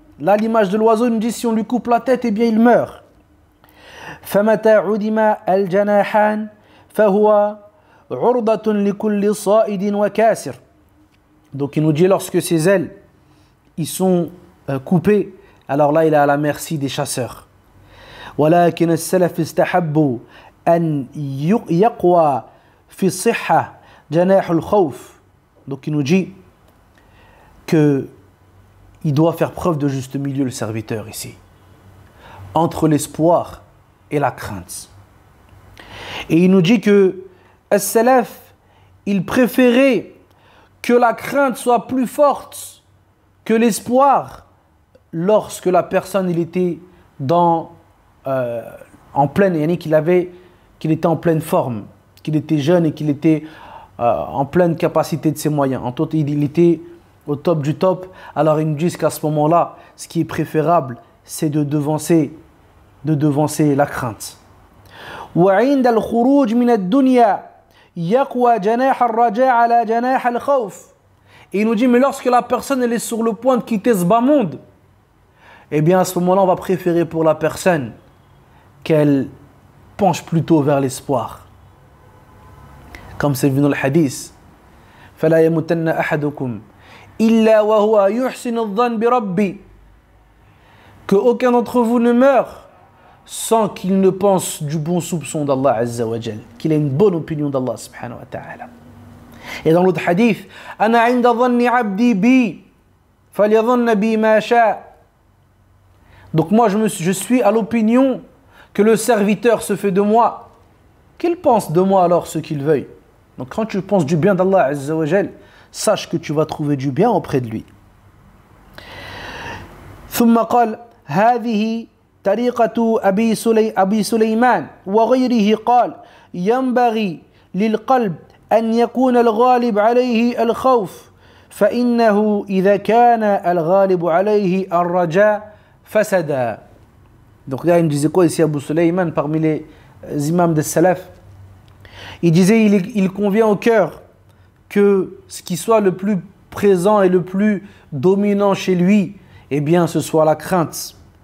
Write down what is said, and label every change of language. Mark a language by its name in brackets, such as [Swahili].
[French] Là, l'image de l'oiseau, il nous dit si on lui coupe la tête, eh bien il meurt. [Arabic] فَمَتَى عُدِمَ الْجَنَاحَانِ فَهُوَ عُرْضَةٌ لِكُلِّ صَائِدٍ وَكَاسِرٍ. [French] Donc il nous dit lorsque ses ailes ils sont coupées, alors là il est à la merci des chasseurs. [Arabic] ولكن السلف استحبوا أن يقوى في الصحة جناح الخوف. [French] Donc il nous dit que il doit faire preuve de juste milieu le serviteur ici, entre l'espoir et la crainte. Et il nous dit que as-salaf, il préférait que la crainte soit plus forte que l'espoir lorsque la personne il était en pleine, qu'il était en pleine forme, qu'il était jeune et qu'il était en pleine capacité de ses moyens. En tout, il était au top du top. Alors ils nous disent qu'à ce moment-là, ce qui est préférable, c'est de devancer la crainte. [Arabic] وعند الخروج من الدنيا يقوى جناح الرجاء على جناح الخوف. [French] Et il nous dit, mais lorsque la personne elle est sur le point de quitter ce bas monde, eh bien à ce moment-là, on va préférer pour la personne qu'elle penche plutôt vers l'espoir. Comme c'est vu dans le hadith, [Arabic] فلا يموتن أحدكم إلا وهو يحسن الظن بربي. [French] Que aucun d'entre vous ne meurt sans qu'il ne pense du bon soupçon d'Allah Azza wa Jal, qu'il ait une bonne opinion d'Allah subhanahu wa ta'ala. Et dans l'autre hadith, [Arabic] أنا عند ظن عبدي بي فليظن بي ما شاء. [French] Donc moi je suis à l'opinion que le serviteur se fait de moi. Qu'il pense de moi alors ce qu'il veuille. Donc quand tu penses du bien d'Allah Azza wa Jal, sache que tu vas trouver du bien auprès de lui. [Arabic] ثم قال هذه طريقة أبي سليمان وغيره قال ينبغي للقلب أن يكون الغالب عليه الخوف فإنه إذا كان الغالب عليه الرجاء فسد. [French] Donc là il me disait quoi ici Abu Sulayman parmi les imams des salaf? Il disait il convient au cœur que ce qui soit le plus présent et le plus dominant chez lui, eh bien ce soit la crainte.